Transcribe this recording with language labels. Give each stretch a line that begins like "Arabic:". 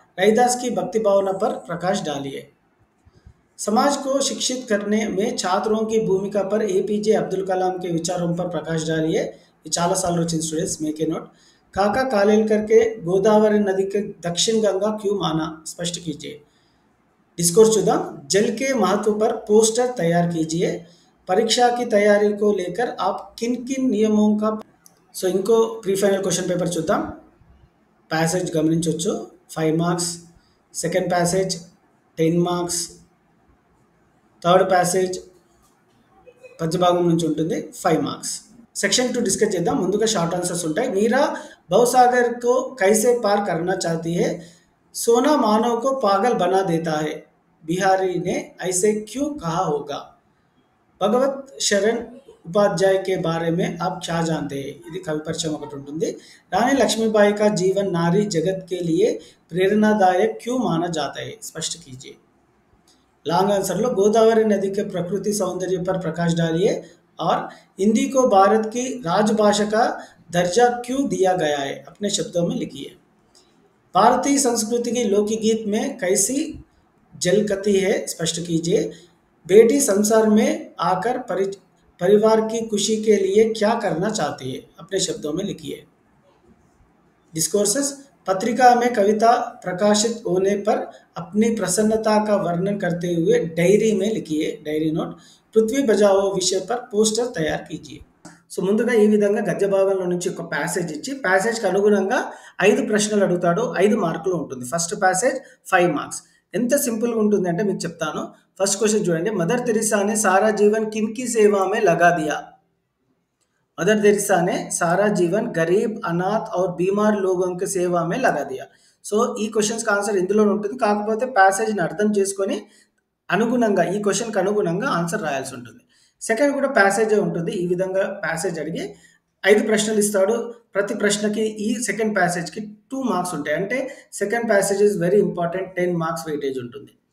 Hindi: रैदास की भक्ति भावना पर प्रकाश डालिए। समाज को शिक्षित करने में छात्रों की भूमिका पर एपीजे अब्दुल कलाम के विचारों पर प्रकाश डालिए।
Telugu: ये చాలా సార్లు వచ్చింది స్టూడెంట్స్,
English: Make a note.
Hindi: काका कालेलकर के गोदावरी नदी के दक्षिण गंगा क्यों माना, स्पष्ट कीजिए।
Telugu: डिस्कोर्स चुदाम।
Hindi: जल के महत्व पर पोस्टर तैयार कीजिए। परीक्षा की तैयारी को लेकर आप किन किन नियमों का
Telugu: సో ఇంకో ప్రీ ఫైనల్ క్వశ్చన్ పేపర్ చూద్దాం। ప్యాసేజ్ గమనించవచ్చు, 5 marks. Second passage 10 marks. Third passage పద్యభాగం నుంచి ఉంటుంది, 5 మార్క్స్। సెక్షన్ 2 డిస్కస్ చేద్దాం। ముందుగా షార్ట్ ఆన్సర్స్ ఉంటాయి।
Hindi: మీరా భవసాగర్ को कैसे पार करना चाहती है, सोना मानव को पागल बना देता है, बिहारी ने ऐसे क्यों कहा होगा। భగవత్ శరణ్ उपाध्याय के बारे में आप क्या जानते हैं,
Telugu: ఇది కవి పరిచయం ఒకటి ఉంటుంది।
Hindi: रानी लक्ष्मीबाई का जीवन नारी जगत के लिए प्रेरणादायक क्यों माना जाता है, स्पष्ट कीजिए। लॉन्ग आंसर लो गोदावरी नदी के प्रकृति सौंदर्य पर प्रकाश डालिए और हिंदी को भारत की राजभाषा का दर्जा क्यों दिया गया है, अपने शब्दों में लिखिए। भारतीय संस्कृति की लोकगीत में कैसी झलकती है, स्पष्ट कीजिए। बेटी संसार में आकर परिवार की खुशी के लिए क्या करना चाहती है, अपने शब्दों में लिखिए। डिस्कोर्सेस। पत्रिका में कविता प्रकाशित होने पर अपनी प्रसन्नता का वर्णन करते हुए डायरी में लिखिए, डायरी नोट। पृथ्वी बचाओ विषय पर पोस्टर तैयार कीजिए।
Telugu: సో ముందుగా ఈ విధంగా గద్య భాగంలో నుంచి ఒక ప్యాసేజ్ ఇచ్చి ప్యాసేజ్కి అనుగుణంగా 5 ప్రశ్నలు అడుగుతాడు, 5 మార్కులు ఉంటుంది। First passage 5 marks. ఎంత సింపుల్గా ఉంటుంది అంటే మీకు చెప్తాను।
Hindi: फर्स्ट क्वेश्चन
Telugu: చూడండి।
Hindi: मदर तेरेसा ने सारा जीवन किन की सेवा में लगा दिया। मदर तेरेसा ने सारा जीवन गरीब, अनाथ और बीमार लोगों की सेवा में लगा दिया।
Telugu: సో ఈ క్వశ్చన్స్ కి ఆన్సర్ ఇందులో ఉంటుంది, కాకపోతే ప్యాసేజ్ ని అర్థం చేసుకొని అనుగుణంగా ఈ క్వశ్చన్ కి అనుగుణంగా ఆన్సర్ రాయాల్సి ఉంటుంది। సెకండ్ కూడా ప్యాసేజ్ ఉంటుంది। ఈ విధంగా ప్యాసేజ్ అడిగి 5 ప్రశ్నలు ఇస్తాడు। ప్రతి ప్రశ్నకి ఈ సెకండ్ ప్యాసేజ్ కి 2 మార్క్స్ ఉంటాయి। అంటే
English: second passage is very important,
Telugu: 10 marks weightage ఉంటుంది।